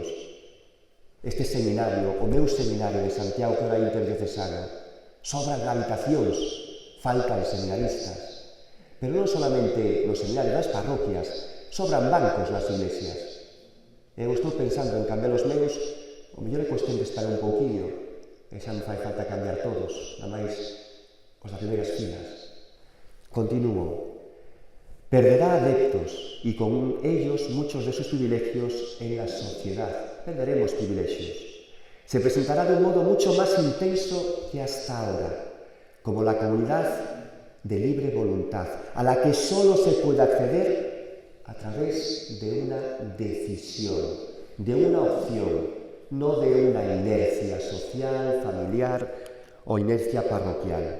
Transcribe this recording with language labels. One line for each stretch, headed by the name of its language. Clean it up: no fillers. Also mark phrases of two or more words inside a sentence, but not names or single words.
Galician: Este seminario, o meu seminario de Santiago, que era interdiocesano, sobran habitacións, faltan seminaristas. Pero non solamente nos seminarios, nas parroquias, sobran bancos nas iglesias. Eu estou pensando en cambiar os meus. O mellor é cuestión de estar un pouquiño, e xa non fai falta cambiar todos, nada máis os das primeiras filas. Continúo.
Spanish: Perderá adeptos y con ellos muchos de sus privilegios en la sociedad. Perderemos privilegios. Se presentará de un modo mucho más intenso que hasta ahora, como la comunidad de libre voluntad, a la que solo se puede acceder a través de una decisión, de una opción, no de una inercia social, familiar o inercia parroquial.